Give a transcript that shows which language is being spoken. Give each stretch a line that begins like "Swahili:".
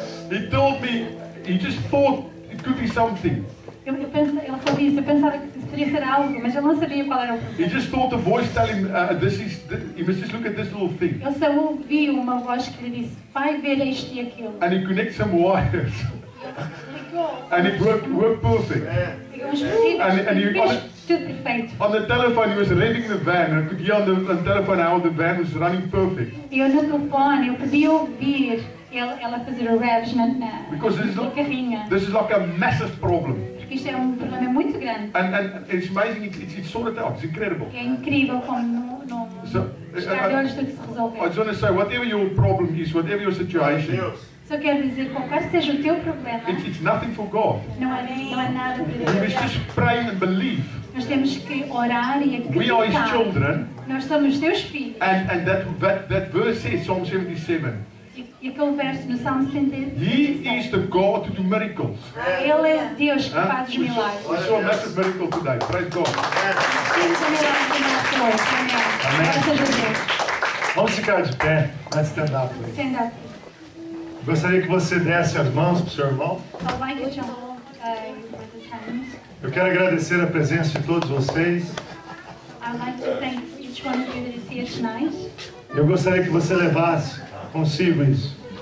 English: He told me, he just thought it could be something.
Portuguese: Ele falou isso, eu pensava que poderia ser algo, mas ele não sabia qual era o problema.
English: He just thought the voice tell him, he must just look at this little thing.
Portuguese: Ele só ouviu uma voz que lhe disse, vai ver isto e aquilo.
English: And he connected some wires. And it worked perfect. And he,
Portuguese: tudo perfeito.
English: on the telephone, he was revving the van, and I could hear on the telephone how the van was running perfect.
Portuguese: E eu no telefone, eu podia ouvir ela fazer o revs na carrinha.
English: This is like a massive problem.
Portuguese: Porque isto é problema muito grande.
English: And it's amazing, it's sorted out, it's incredible.
Portuguese: É incrível como no esticar de olhos tudo se resolveu.
English: I just want to say, whatever your problem is, whatever your situation,
Portuguese: Só quero dizer, qualquer seja o teu problema,
English: it's nothing for God.
Portuguese: não é nada para
English: We
Portuguese: Deus.
English: must just pray and believe.
Portuguese: Nós temos que orar e
English: We are His
Portuguese: acreditar.
English: children,
Portuguese: Nós somos teus filhos.
English: and that verse says, Psalm 77,
Portuguese: E aquele verso no Salmo 77.
English: He is the God to do miracles.
Portuguese: Ele é o Deus que faz os
English: We
Portuguese: milagres.
English: saw a massive miracle today. Praise God.
Portuguese: Temos um milagre no nosso hoje. Amém. Glória seja Deus. Vamos ficar de pé.
English: Let's stand up, please. Stand up.
Portuguese: Gostaria que você desse as mãos para o seu irmão.
English: I'd like you to hold your brother's hand.
Portuguese: Eu quero agradecer a presença de todos vocês.
English: I'd like to thank each one of you that is here tonight.
Portuguese: Eu gostaria que você levasse consigo isso.